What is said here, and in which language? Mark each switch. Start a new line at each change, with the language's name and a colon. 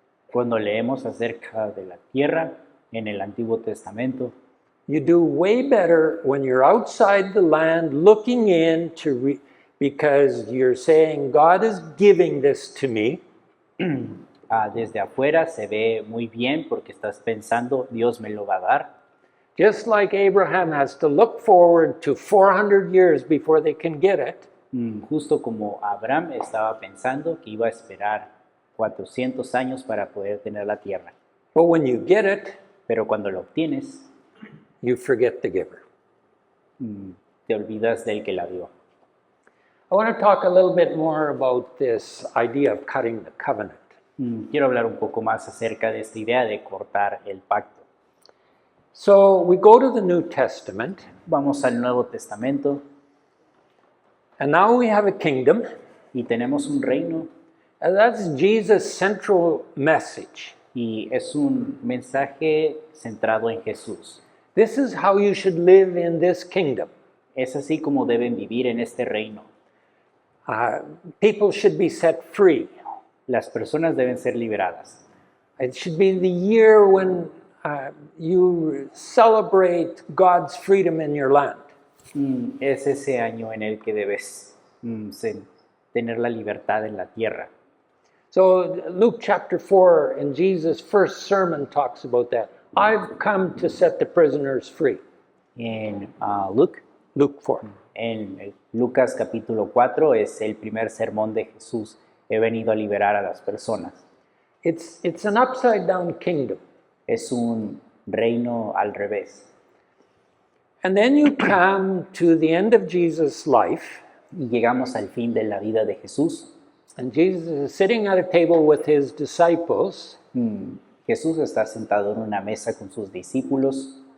Spanish: Cuando leemos acerca de la tierra en el Antiguo Testamento,
English: you do way better when you're outside the land looking in because you're saying, God is giving this to me.
Spanish: desde afuera se ve muy bien porque estás pensando, Dios me lo va a dar.
English: Just like Abraham has to look forward to 400 years before they can get it.
Spanish: Justo como Abraham estaba pensando que iba a esperar 400 años para poder tener la tierra.
English: But when you get it,
Spanish: Pero cuando lo obtienes,
English: you forget the giver.
Spanish: te olvidas del que la dio.
English: I want to talk a little bit more about this idea of cutting the covenant.
Spanish: Quiero hablar un poco más acerca de esta idea de cortar el pacto.
English: So we go to the New Testament,
Spanish: Vamos al Nuevo Testamento
English: and now we have a kingdom,
Spanish: y tenemos un reino
English: and that's Jesus' central message.
Spanish: y es un mensaje centrado en Jesús.
English: This is how you should live in this kingdom.
Spanish: Es así como deben vivir en este reino.
English: People should be set free.
Spanish: Las personas deben ser liberadas.
English: It should be the year when you celebrate God's freedom in your land.
Spanish: Es ese año en el que debes tener la libertad en la tierra.
English: So Luke chapter 4 in Jesus' first sermon talks about that. I've come to set the prisoners free.
Spanish: En
English: Luke 4.
Spanish: en Lucas capítulo 4 es el primer sermón de Jesús. He venido a liberar a las personas.
English: It's an upside down kingdom.
Spanish: Es un reino al revés.
English: And then you come to the end of Jesus' life,
Spanish: Y llegamos al fin de la vida de Jesús.
English: and Jesus is sitting at a table with his disciples,
Spanish: Jesús está sentado en una mesa con sus discípulos,